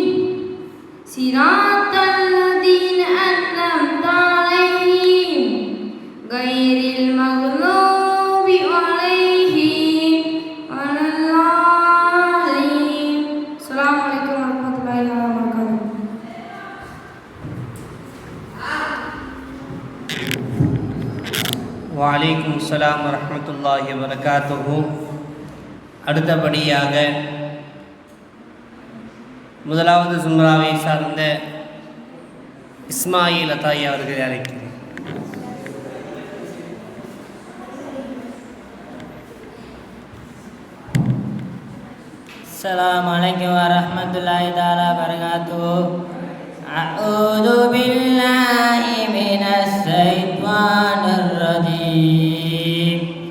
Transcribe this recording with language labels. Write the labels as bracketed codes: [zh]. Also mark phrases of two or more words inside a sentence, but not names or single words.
[ar] صراط الذين أنعمت عليهم غير المغضوب عليهم ولا الضالين. السلام عليكم ورحمة الله وبركاته. وعليكم السلام ورحمة الله وبركاته. [ta] அடுத்தபடியாக முதலாவது ஜும்ராவை சார்ந்த இஸ்மாயில் அத்தாயி அவர்களை அழைக்கிறேன். [ar] السلام عليكم ورحمة الله تعالى وبركاته. أعوذ بالله من الشيطان الرجيم.